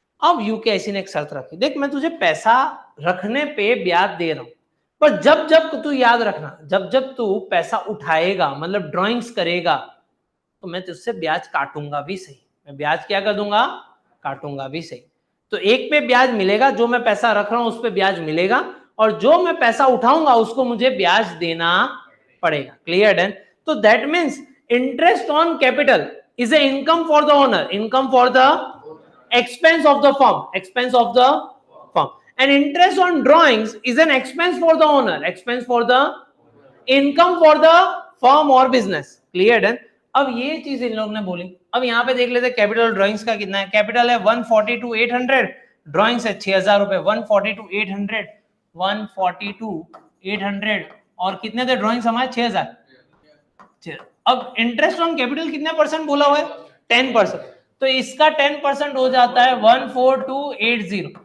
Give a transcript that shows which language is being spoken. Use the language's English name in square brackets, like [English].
[Hindi] अब यूकेआईसी ने एक शर्त रखी, देख मैं तुझे पैसा रखने पे ब्याज दे रहा हूं, पर जब जब तू याद रखना, जब जब तू पैसा उठाएगा मतलब ड्राइंग्स करेगा, तो मैं तुझसे ब्याज काटूंगा भी सही, मैं ब्याज क्या कर दूंगा, काटूंगा भी सही। तो एक पे ब्याज मिलेगा, जो मैं पैसा रख रहा हूं उस पे ब्याज मिलेगा, और जो मैं पैसा उठाऊंगा उसको मुझे ब्याज देना पड़ेगा। [English] Clear done? तो that means interest on capital is a income for the owner, income for the expense of the firm, expense of the firm, and interest on drawings is an expense for the owner, expense for the income for the firm or business। clear done? [Hindi] अब ये चीज इन लोगों ने बोली। अब यहाँ पे देख लेते कैपिटल ड्राइंग्स का कितना है, कैपिटल है 140 to 800, ड्राइंग्स है 6000 रुपए, 140 to 800, 140 to 800, और कितने थे ड्राइंग्स हमारे 6000। अब इंटरेस्ट ऑन कैपिटल कितने परसेंट बोला हुआ है, 10%, तो इसका 10% हो जाता है 14280।